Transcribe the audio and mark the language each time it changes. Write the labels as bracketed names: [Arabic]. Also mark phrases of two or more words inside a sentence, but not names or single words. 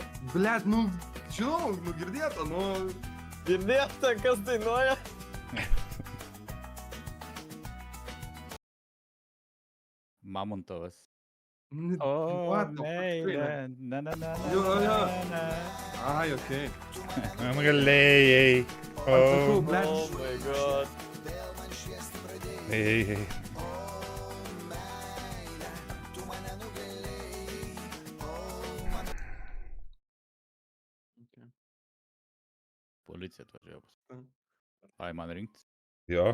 [Lithuanian] Blet, nu, žinau, nu girdėta, nu. Girdėta, kas dainuoja? Mamontovas. N- O, [English] what the fuck, [Lithuanian] meilė. tikrai Na, na, na, Jo, na, jo. na. Ai, okei. Galėjai. Sakau, O, blet. [English] Oh my god. [Lithuanian] ei, ei. Policija atvažiavo. Mm. Ai, man rinktis. Jo.